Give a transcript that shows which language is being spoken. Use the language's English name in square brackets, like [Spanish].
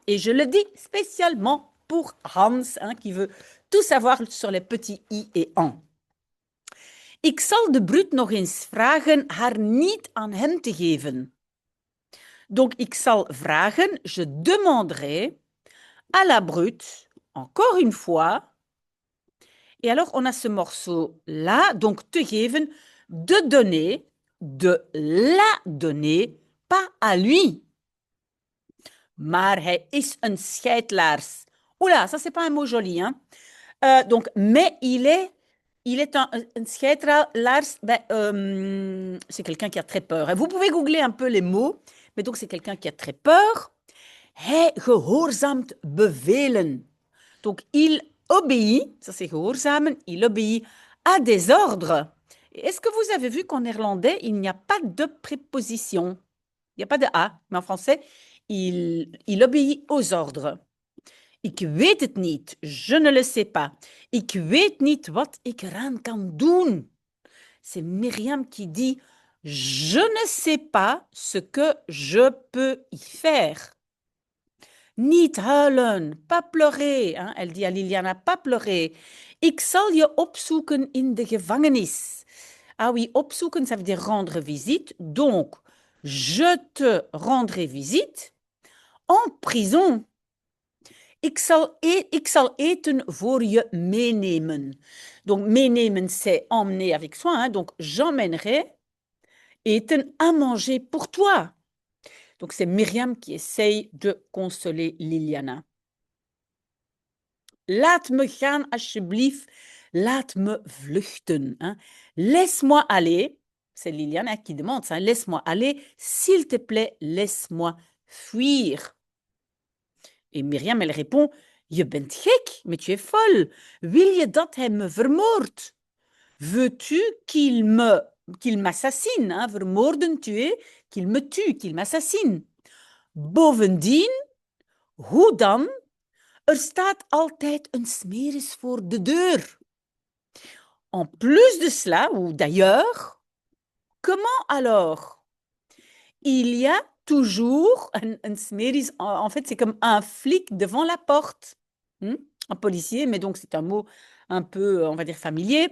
[French] Et je le dis spécialement pour Hans, hein, qui veut tout savoir sur les petits i et an. [Dutch] Ik zal de bruut nog eens vragen haar niet aan hem te geven. [French] Donc, [Dutch] ik zal vragen, [French] je demanderai à la brute, encore une fois. Et alors, on a ce morceau-là, donc te geven, de donner, de la donner, pas à lui. [Dutch] Maar hij is een scheidlaars. [French] Oula, ça c'est pas un mot joli, hein. Donc, mais il est un scheidlaars, ben, c'est quelqu'un qui a très peur. Et vous pouvez googler un peu les mots, mais donc c'est quelqu'un qui a très peur. [Dutch] Hij gehoorzaamt bevelen. [French] Donc, il obéit, ça c'est gehoorzamen, il obéit à des ordres. Est-ce que vous avez vu qu'en néerlandais, il n'y a pas de préposition? Il n'y a pas de A, mais en français, il obéit aux ordres. [Dutch] Ik weet het niet, [French] je ne le sais pas. [Dutch] Ik weet niet wat ik eraan kan doen. [French] C'est Myriam qui dit, je ne sais pas ce que je peux y faire. [Dutch] Niet huilen, [French] pas pleurer. Hein? Elle dit à Liliana, pas pleurer. [Dutch] Ik zal je opzoeken in de gevangenis. [French] Ah oui, opzoeken, ça veut dire rendre visite. Donc, je te rendrai visite en prison. [Dutch] Ik zal eten voor je meenemen. [French] Donc, meenemen, c'est emmener avec soi. Hein? Donc, j'emmènerai eten à manger pour toi. Donc, c'est Myriam qui essaye de consoler Liliana. [Dutch] Laat me gaan, alsjeblieft. Laat me vluchten. [French] Hein? Laisse-moi aller. C'est Liliana qui demande ça. Laisse-moi aller. S'il te plaît, laisse-moi fuir. Et Myriam, elle répond, [Dutch] je bent gek, [French] mais tu es folle. [Dutch] Wil je dat hij me vermoordt? [French] Veux-tu qu'il m'assassine? Hein? Vermoorden, tuer, qu'il me tue, qu'il m'assassine. [Dutch] Bovendien, hoe dan? Er staat altijd een smeris voor de deur. [French] En plus de cela, ou d'ailleurs, comment alors? Il y a toujours un smeris, en fait, c'est comme un flic devant la porte. Un policier, mais donc c'est un mot un peu, on va dire, familier.